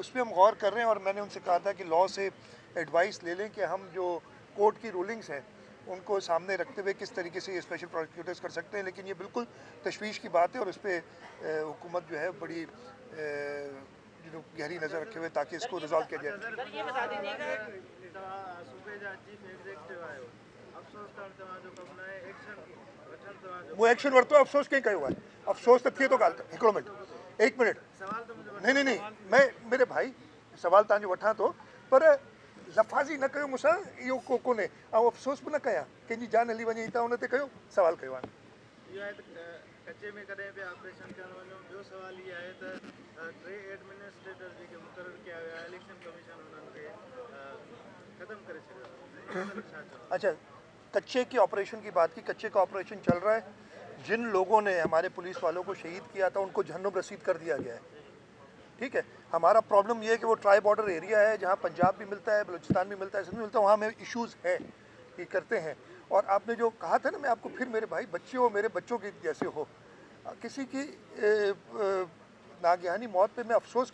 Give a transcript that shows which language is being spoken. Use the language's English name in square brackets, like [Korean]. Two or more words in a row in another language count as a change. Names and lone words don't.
[Urdu] اس پر ہم غور کر رہے ہیں اور میں نے ان سے کہا تھا کہ لا سے ایڈوائس لے لیں کہ ہم جو کورٹ کی رولنگز ہیں ان کو سامنے رکھتے ہوئے کس طریقے سے یہ [English] special prosecutors [Urdu] کر سکتے ہیں. لیکن یہ بالکل تشویش کی بات ہے اور اس پر حکومت جو ہے بڑی گہری نظر رکھے ہوئے تاکہ اس کو ریزالو کیا جائے. [Sindhi] सूबे जा [English] chief executive [Sindhi] आयो, अफसोस करण तव्हांजो कमु न आहे, एक्शन वठण वो एक्शन वरतो अफसोस कहीं कयो है अफसोस तो थिए तो ॻाल्हि हिकिड़ो मिनट 1 मिनट [Urdu] نہیں میں میرے بھائی [Sindhi] सवाल तव्हांजो वठां थो पर लफ़ाज़ी न कयो मूंसां इहो कोन्हे ऐं अफ़सोस बि न कयां कंहिंजी जान हली वञे त उन ते कयो सवाल कयो आहे इहो आहे त कचे में कॾहिं बि ऑपरेशन करणु वञो ॿियो सुवाल इहो आहे त 3 एडमिनिस्ट्रेटर जेके मुक़ररु कया विया [English] election commission [Sindhi] उन्हनि खे ख़तमु करे छॾियो। [Urdu] اچھا کچے کے آپریشن کی بات کی کچے کا آپریشن چل رہا ہے جن لوگوں نے ہمارے پولیس والوں کو شہید کیا تھا ان کو جہنم رسید کر دیا گیا ہے ٹھیک ہے ہمارا پرابلم یہ ہے کہ وہ [English] tri border area [Urdu] ہے جہاں پنجاب بھی ملتا ہے بلوچستان بھی ملتا ہے سب ملتا ہے وہاں میں ایشوز ہے یہ کرتے ہیں اور آپ نے جو کہا تھا نا میں آپ کو پھر میرے بھائی بچے ہو میرے بچوں کے جیسے ہو کسی کی ناگہانی موت پہ میں افسوس